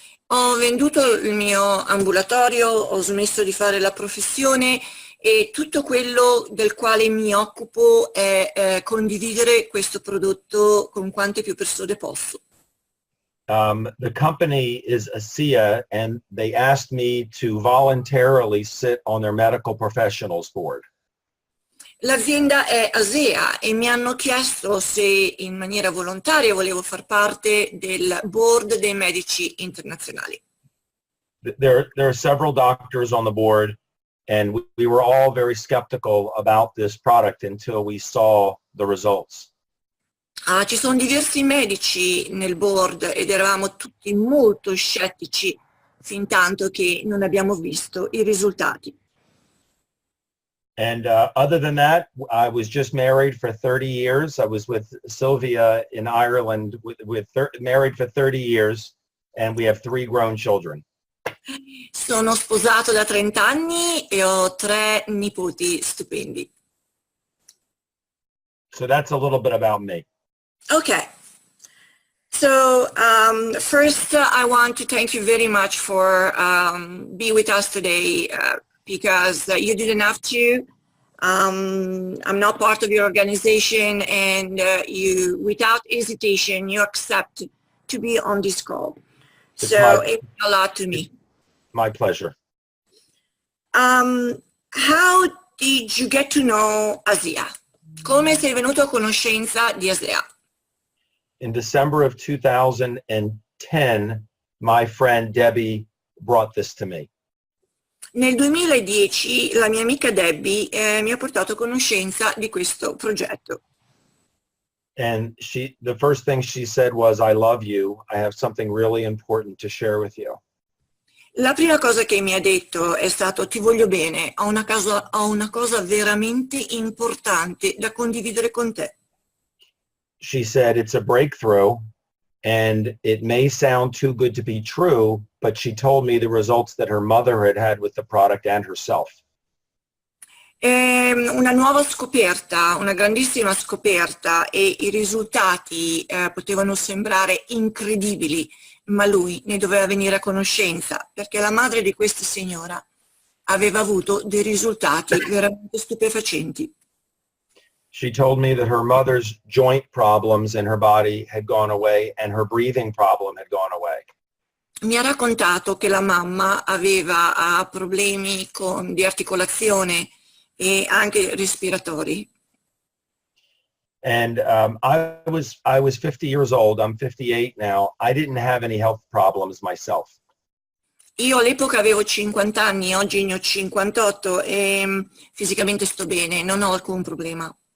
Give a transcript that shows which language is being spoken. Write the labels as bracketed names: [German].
[Italian] Ho venduto il mio ambulatorio, ho smesso di fare la professione e tutto quello del quale mi occupo è condividere questo prodotto con quante più persone posso. [English] The company is ASEA, and they asked me to voluntarily sit on their medical professionals board. [Italian] L'azienda è ASEA e mi hanno chiesto se in maniera volontaria volevo far parte del board dei medici internazionali. [English] There are several doctors on the board, and we were all very skeptical about this product until we saw the results. [Italian] Ci sono diversi medici nel board ed eravamo tutti molto scettici fin tanto che non abbiamo visto i risultati. [English] And other than that, I was just married for 30 years. I was with Sylvia in Ireland, married for 30 years, and we have 3 grown children. [Italian] Sono sposato da 30 anni e ho 3 nipoti stupendi. [English] So that's a little bit about me. Okay. So first, I want to thank you very much for being with us today because you didn't have to. I'm not part of your organization, and you, without hesitation, you accepted to be on this call. It means a lot to me. My pleasure. How did you get to know ASEA? [Italian] Come sei venuto a conoscenza di ASEA? [English] In December of 2010, my friend Debbie brought this to me. [Italian] Nel 2010 la mia amica Debbie mi ha portato a conoscenza di questo progetto. [English] And the first thing she said was, "I love you. I have something really important to share with you." [Italian] La prima cosa che mi ha detto è stato: ti voglio bene, ho una cosa veramente importante da condividere con te. [English] She said, "It's a breakthrough, and it may sound too good to be true, but she told me the results that her mother had with the product and herself." [Italian] Una nuova scoperta, una grandissima scoperta, e i risultati potevano sembrare incredibili, ma lui ne doveva venire a conoscenza perché la madre di questa signora aveva avuto dei risultati veramente stupefacenti. [English] She told me that her mother's joint problems in her body had gone away and her breathing problem had gone away. [Italian] Mi ha raccontato che la mamma aveva problemi di articolazione e anche respiratori. [English] And I was 50 years old. I'm 58 now. I didn't have any health problems myself. [Italian] Io all'epoca avevo 50 anni, oggi ne ho 58 e fisicamente sto bene, non ho alcun problema.